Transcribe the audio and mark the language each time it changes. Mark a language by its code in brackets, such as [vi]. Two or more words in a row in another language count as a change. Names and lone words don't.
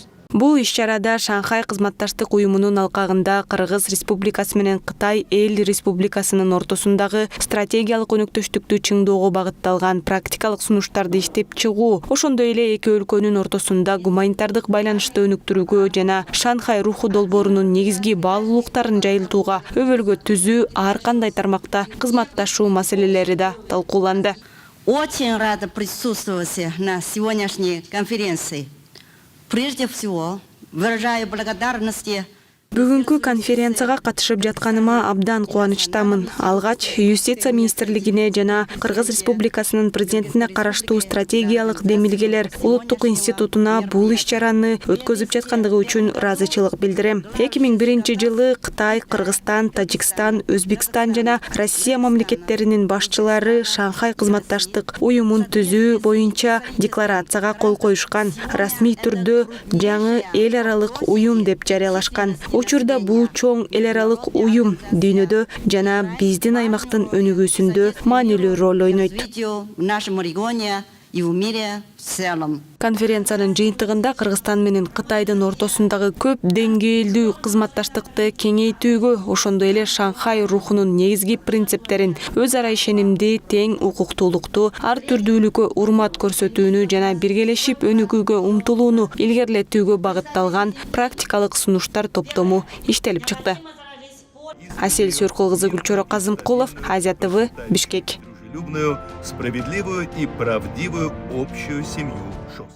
[ky] Бул иш-чарада Шанхай кызматташтык уюмунун алкагында Кыргыз Республикасы менен Кытай Эл Республикасынын ортосундагы стратегиялык өнөктөштүктү чыңдоого багытталган практикалык сунуштарды иштеп чыгуу, ошондой эле эки өлкөнүн ортосунда гуманитардык байланышты өнүктүрүүгө жана Шанхай руху долбоорунун негизги баалуулуктарын жайылтууга өбөлгө түзүү ар кандай тармакта кызматташуу маселелери да талкууланды. [ru] Очень рада присутствовать на сегодняшней конференции. Прежде всего, выражаю благодарности [ky] Бүгүнкү конференцияга катышып жатканыма абдан кубанычтамын. Алгач Юстиция министрлигине жана Кыргыз Республикасынын президентине караштуу стратегиялык демилгелер улуттук институтуна бул иш-чараны өткөзүп жаткандыгы үчүн ыраазычылык билдирем. 2001 жылы Кытай, Кыргызстан, Тажикстан, Өзбекстан жана Россия мамлекеттеринин башчылары Шанхай кызматташтык уюмун түзүү боюнча декларацияга кол коюшкан. Расмий түрдө жаңы эл аралык уюм деп жарыялашкан. Учурда бул чоң эл аралык уюм дүйнөдө жана биздин аймактын өнүгүүсүндө маанилүү роль ойнойт. [ru] в нашем регионе и в мире в целом. [ky] Конференциянын жыйынтыгында Кыргызстан менен Кытайдын ортосундагы көп деңгээлдүү кызматташтыкты кеңейтүүгө, ошондой эле Шанхай рухунун негизги принциптерин өз ара ишенимди, тең укуктуулукту, ар түрдүүлүккө урмат көрсөтүүнү жана биргелешип өнүгүүгө умтулууну илгерилетүүгө багытталган практикалык сунуштар топтому иштелип чыкты. Асель Сюркул кызы, Гүлчора Казымкулов, Азия ТВ, Бишкек. [ru] Дружелюбную, справедливую и правдивую общую семью ШОС.